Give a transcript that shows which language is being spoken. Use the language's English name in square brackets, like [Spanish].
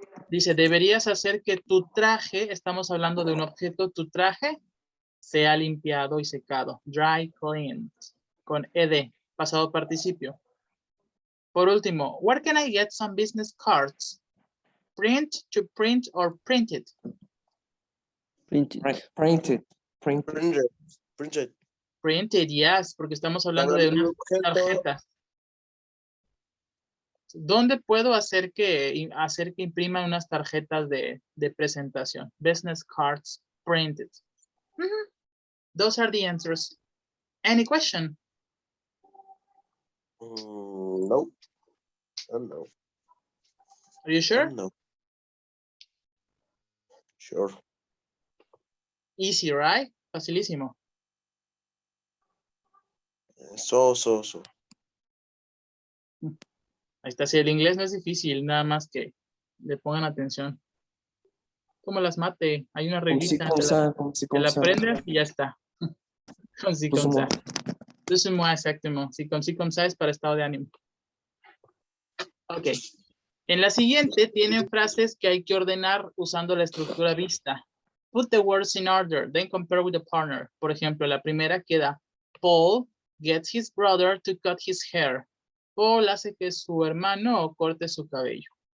[Spanish] Dice, deberías hacer que tu traje, estamos hablando de un objeto, tu traje sea limpiado y secado. [English] Dry cleaned. [Spanish] Con ed, pasado participio. Por último, [English] where can I get some business cards? Print, to print, or printed? Printed. Printed. Printed. Printed, yes, [Spanish] porque estamos hablando de unas tarjetas. ¿Dónde puedo hacer que impriman unas tarjetas de presentación? [English] Business cards printed. Those are the answers. Any question? No. No. Are you sure? No. Sure. Easy, right? [Spanish] Facilísimo. [English] So. [Spanish] Ahí está, si el inglés no es difícil, nada más que le pongan atención. Como las mate, hay una reglita, te la aprendes y ya está. Con sí, con sa. Entonces, muy exacto. Si con sí, con sa es para estado de ánimo. Ok. En la siguiente tienen frases que hay que ordenar usando la estructura vista. [English] Put the words in order, then compare with the partner. [Spanish] Por ejemplo, la primera queda, [English] Paul gets his brother to cut his hair. [Spanish] Paul hace que su hermano corte su cabello.